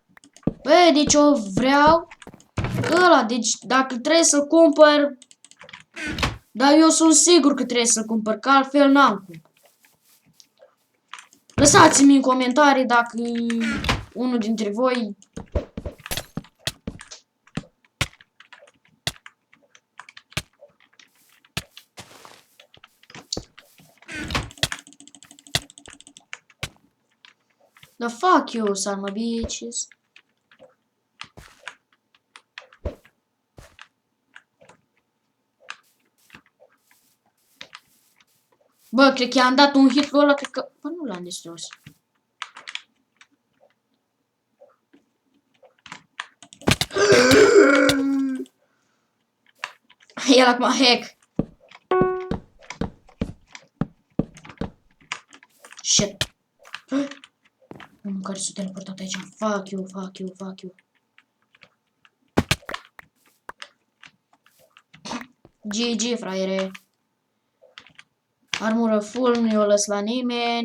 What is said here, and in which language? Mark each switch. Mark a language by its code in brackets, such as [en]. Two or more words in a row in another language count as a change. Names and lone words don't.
[ro] Băi, deci eu vreau ăla, deci dacă trebuie să-l cumpăr. Dar eu sunt sigur că trebuie să-l cumpăr, că altfel n-am cum. Lăsați-mi în comentarii dacă unul dintre voi [en] the fuck you, son of bitches. [ro] Bă, cred că i-am dat un hit lui ăla, cred că... Bă, nu l-am distrus. El acum hack. Shit. Unul care s-a teleportat aici. [en] Fuck you, fuck you, fuck you. [ro] GG, fraiere. Armură full, nu i-o lăs la nimeni.